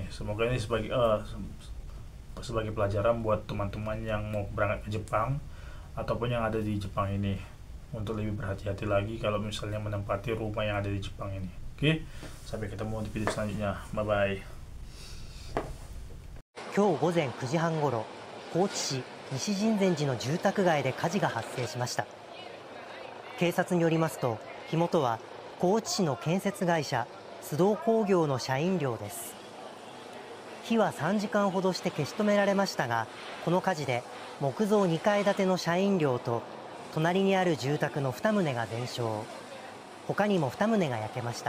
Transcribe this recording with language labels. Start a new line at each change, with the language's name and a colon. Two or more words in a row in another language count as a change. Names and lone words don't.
Indonesian: Semoga ini sebagai pelajaran buat teman-teman yang mau berangkat ke Jepang ataupun yang ada di Jepang ini, untuk lebih berhati-hati lagi kalau misalnya menempati rumah yang ada di Jepang ini. Oke, sampai ketemu di video selanjutnya.
English: Bye bye.
Japanese: 今日午前9時半ごろ、高知市西神前寺の住宅街で火事が発生しました。警察によりますと、火元は高知市の建設会社須藤工業の社員寮です。火は3時間ほどして消し止められましたが、この火事で木造2階建ての社員寮と隣にある住宅の2棟が全焼、他にも2棟が焼けました。